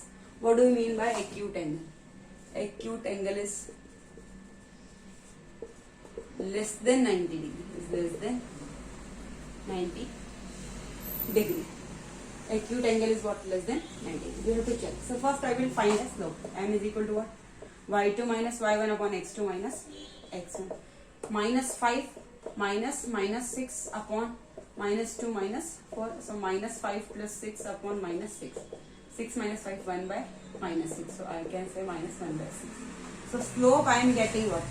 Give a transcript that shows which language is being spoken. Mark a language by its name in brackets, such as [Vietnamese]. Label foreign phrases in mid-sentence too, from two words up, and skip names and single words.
[English] What do you mean by acute angle? Acute angle is less than 90 degree. Is less than 90 degree. Acute angle is what? Less than 90. We have to check. So first I will find the slope. M is equal to what? y2 minus y1 upon x2 minus x1. Minus 5 minus 6 upon minus 2 minus 4. So minus 5 plus 6 upon minus 6. 6 minus 5, 1 by minus 6. So I can say minus 1 by 6. So slope I am getting what?